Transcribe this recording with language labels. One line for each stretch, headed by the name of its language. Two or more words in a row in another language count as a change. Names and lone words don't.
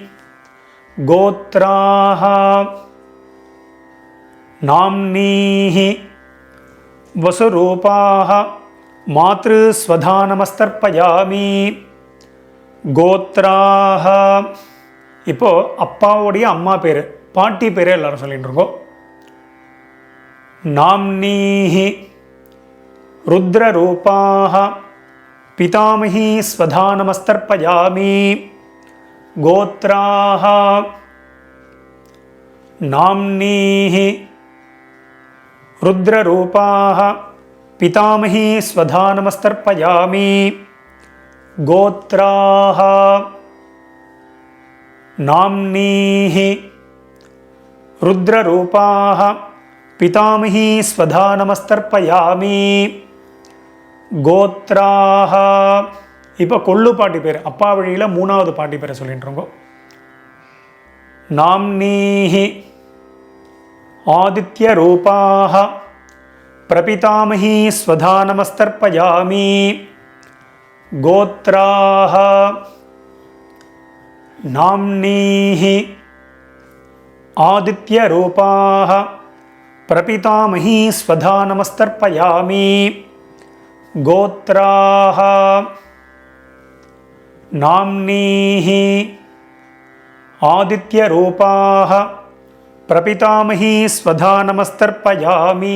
Sanskrit: गोत्राः नाम्नीः वसुरूपाः मातृ स्वधा नमस्तर्पयामि.
Tamil: கோத்ராஹ இப்போ அப்பாவுடைய அம்மா பேர், பாட்டி பேர் எல்லாரும் சொல்லிட்டு இருக்கோம்.
Sanskrit: नाम्नीः रुद्ररूपाः पितामही स्वधा नमस्तर्पयामि गोत्राः नाम्नीः रुद्ररूपाः पितामही स्वधा नमस्तर्पयामि गोत्राः
Tamil: नाम्नीः रुद्ररूपाः पितामही स्वधा नमस्तर्पयामि गोत्राः இப்போ கொள்ளு பாட்டி பேர் அப்பா வழியில் மூணாவது பாட்டி பேரை சொல்லிட்டுருங்கோ.
Sanskrit: नाम्नीः आदित्य रूपाः प्रपितामही स्वधा नमस्तर्पयामि गोत्राः नाम्नीः आदित्य रूपाः प्रपितामही स्वधा नमस्तर्पयामि गोत्राः नाम्नीः आदित्य रूपाः प्रपितामही स्वधा नमस्तर्पयामि.